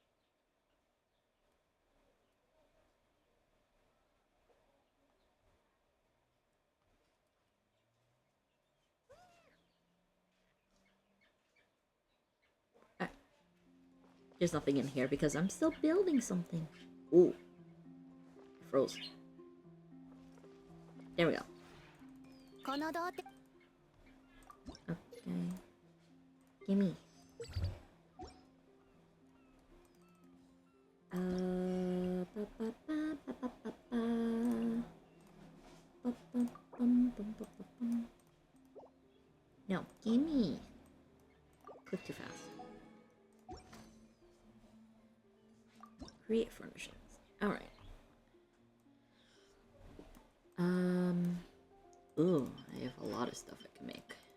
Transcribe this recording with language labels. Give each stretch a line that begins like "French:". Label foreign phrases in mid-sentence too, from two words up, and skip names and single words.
English: There's nothing in here because I'm still building something. Ooh. Froze. There we go. Okay. Gimme. Ba, ba, ba, ba, ba, ba, ba. Ba, ba, bum, bum, bum, bum, bum. No, gimme. Click too fast. Create furnishings. Alright. Ooh, I have a lot of stuff I can make.